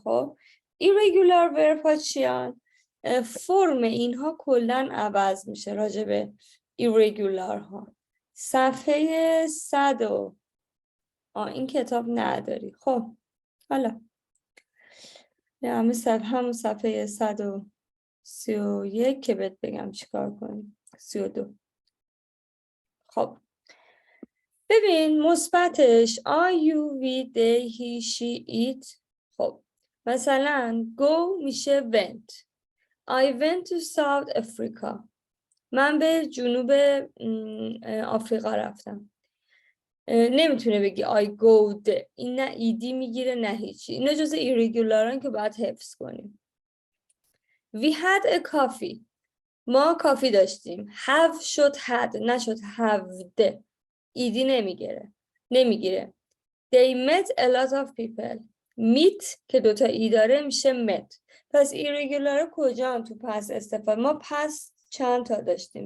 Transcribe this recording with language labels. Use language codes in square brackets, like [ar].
[fa] خب ایرگولار ورب ها چیان؟ فرم اینها کلن عوض میشه راجع به ایرگولار ها. صفحه 100 این کتاب نداری. خب حالا همون صفحه 131 که بهت بگم چیکار کنیم. 32. خب ببین مثبتش [en] I, you, we, they, he, she, it. [fa] خب مثلا go میشه went. [en] I went to South Africa. [fa] من به جنوب آفریقا رفتم. نمیتونه بگی [en] I go there. [fa] این نه ایدی میگیره نه هیچی. اینا جز ایرگولارن که باید حفظ کنیم. [en] We had a coffee. [fa] ما کافی داشتیم. [en] Have شد had نشد have. [fa] ایدی نمیگیره. [en] They met a lot of people. [fa] meet که دوتا ای داره میشه met. پس ایرگولار کجا هم تو پس استفاده؟ ما پس چند تا داشتیم.